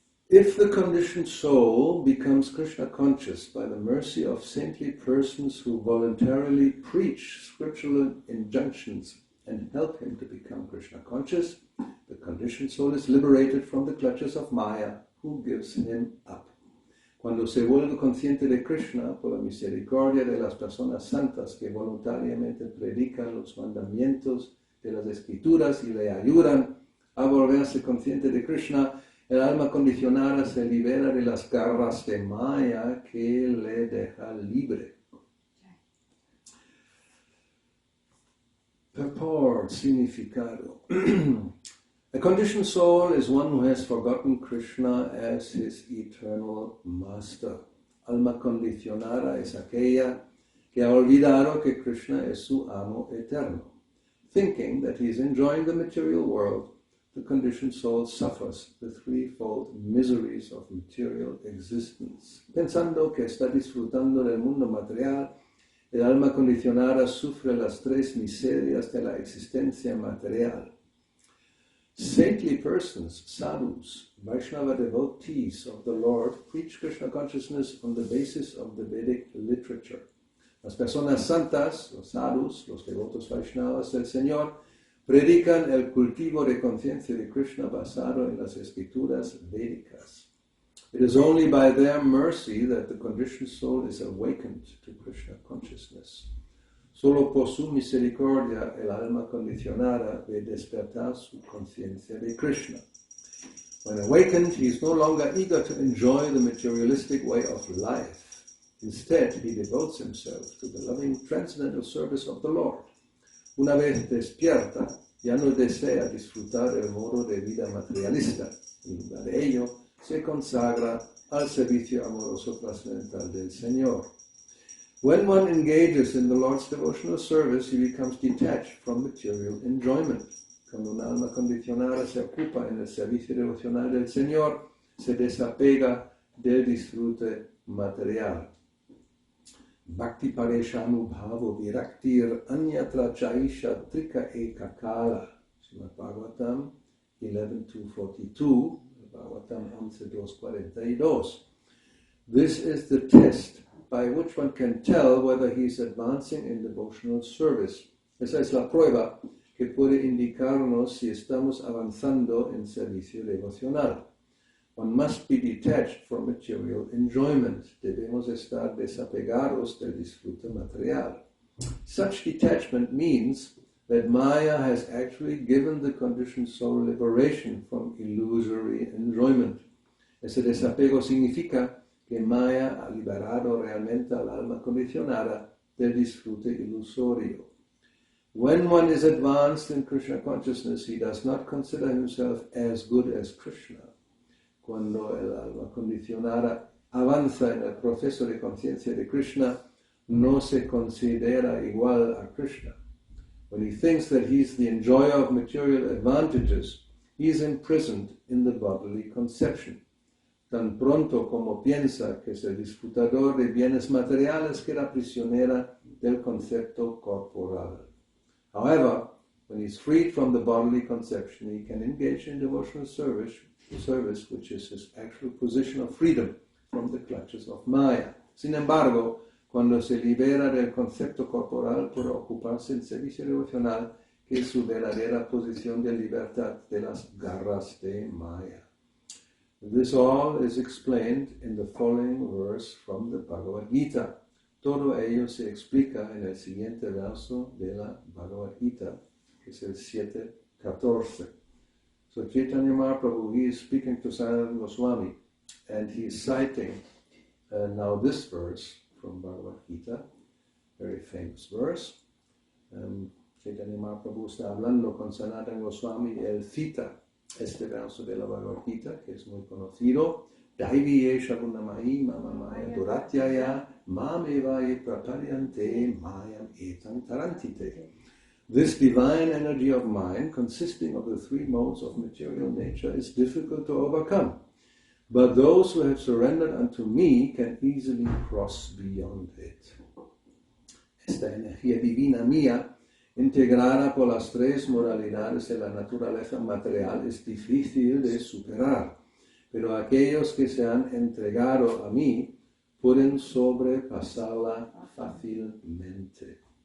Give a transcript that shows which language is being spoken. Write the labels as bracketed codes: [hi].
[en] If the conditioned soul becomes Krishna conscious by the mercy of saintly persons who voluntarily preach scriptural injunctions and help him to become Krishna conscious, the conditioned soul is liberated from the clutches of Maya, who gives him up. [es] Cuando se vuelve consciente de Krishna por la misericordia de las personas santas que voluntariamente predican los mandamientos de las escrituras y le ayudan a volverse consciente de Krishna, el alma condicionada se libera de las garras de Maya que le se deja libre. [en] Purport, significado. A conditioned soul is one who has forgotten Krishna as his eternal master. [es] Alma condicionada es aquella que ha olvidado que Krishna es su amo eterno. [en] Thinking that he is enjoying the material world, the conditioned soul suffers the threefold miseries of material existence. [es] Pensando que está disfrutando del mundo material, el alma condicionada sufre las tres miserias de la existencia material. [en] Saintly persons, sadhus, Vaishnava devotees of the Lord, preach Krishna consciousness on the basis of the Vedic literature. [es] Las personas santas, los sadhus, los devotos Vaishnavas del Señor, predican el cultivo de conciencia de Krishna basado en las escrituras védicas. [en] It is only by their mercy that the conditioned soul is awakened to Krishna consciousness. [es] Solo por su misericordia el alma condicionada ve despertar su conciencia de Krishna. [en] When awakened, he is no longer eager to enjoy the materialistic way of life. Instead, he devotes himself to the loving transcendental service of the Lord. [es] Una vez despierta, ya no desea disfrutar el modo de vida materialista. En lugar de ello, se consagra al servicio amoroso trascendental del Señor. [en] When one engages in the Lord's devotional service, he becomes detached from material enjoyment. [es] Cuando un alma condicionada se ocupa en el servicio devocional del Señor, se desapega del disfrute material. [sa] Bhakti pareshanu bhavo viraktir anyatra chaisha trika ekakala. [en] Srimad Bhagavatam 11.242, Bhagavatam 11.242. This is the test by which one can tell whether he is advancing in devotional service. [es] Esa es la prueba que puede indicarnos si estamos avanzando en servicio devocional. [en] One must be detached from material enjoyment. [es] Debemos estar desapegados del disfrute material. [en] Such detachment means that Maya has actually given the conditioned soul liberation from illusory enjoyment. [es] Ese desapego significa que Maya ha liberado realmente al alma condicionada del disfrute ilusorio. [en] When one is advanced in Krishna consciousness, he does not consider himself as good as Krishna. [es] Cuando el alma condicionada avanza en el proceso de conciencia de Krishna, no se considera igual a Krishna. [en] When he thinks that he is the enjoyer of material advantages, he is imprisoned in the bodily conception. [es] Tan pronto como piensa que es el disfrutador de bienes materiales, queda prisionera del concepto corporal. [en] However, when he is freed from the bodily conception, he can engage in devotional service, which is his actual position of freedom from the clutches of Maya. [es] Sin embargo, cuando se libera del concepto corporal, puede ocuparse en servicio devocional, que es su verdadera posición de libertad de las garras de Maya. [en] This all is explained in the following verse from the Bhagavad Gita. [es] Todo ello se explica en el siguiente verso de la Bhagavad Gita, que es el 7.14. [en] So Chaitanya Mahaprabhu, he is speaking to Sanātana Goswami, and he is citing now this verse from Bhagavad Gita, very famous verse. [es] Chaitanya Mahaprabhu está hablando con Sanātana Goswami, él cita este verso de la Bhagavad Gita, que es muy conocido. [sa] Daiviye Shagunamahi Mamamaya Duratyaya Mamevaye Praparyante Mayam Etam Tarantite. [en] This divine energy of mind, consisting of the three modes of material nature, is difficult to overcome. But those who have surrendered unto me can easily cross beyond it. [es] Esta energía divina mía, integrada por las tres modalidades de la naturaleza material, es difícil de superar. Pero aquellos que se han entregado a mí pueden sobrepasarla fácilmente.